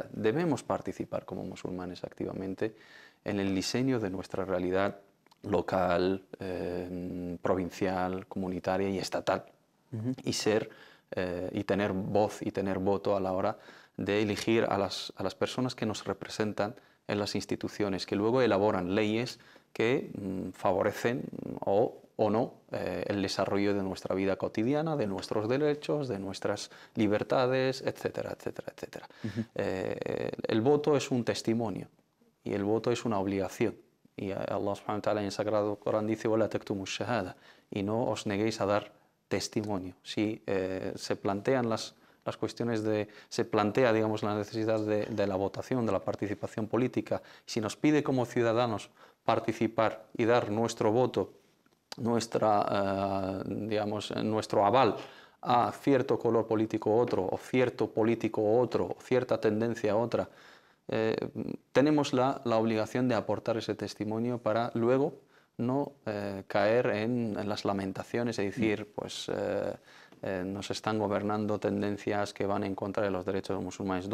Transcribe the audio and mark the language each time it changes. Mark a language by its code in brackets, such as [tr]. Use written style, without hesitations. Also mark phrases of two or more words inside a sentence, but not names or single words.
[es] Debemos participar como musulmanes activamente en el diseño de nuestra realidad local, provincial, comunitaria y estatal, y tener voz y tener voto a la hora de elegir a las personas que nos representan en las instituciones, que luego elaboran leyes que favorecen o no el desarrollo de nuestra vida cotidiana, de nuestros derechos, de nuestras libertades, etcétera, etcétera, etcétera. El voto es un testimonio y el voto es una obligación. Y [ar] الله سبحانه وتعالى [es] en el Sagrado Corán dice: [ar] "ولا تكتموا الشهادة", [es] y no os neguéis a dar testimonio. Si se plantean las cuestiones se plantea, digamos, la necesidad de la votación, de la participación política, si nos pide como ciudadanos participar y dar nuestro voto, nuestro aval a cierto color político u otro, o cierto político u otro, o cierta tendencia u otra, tenemos la obligación de aportar ese testimonio para luego no caer en las lamentaciones y decir, pues nos están gobernando tendencias que van en contra de los derechos de los musulmanes.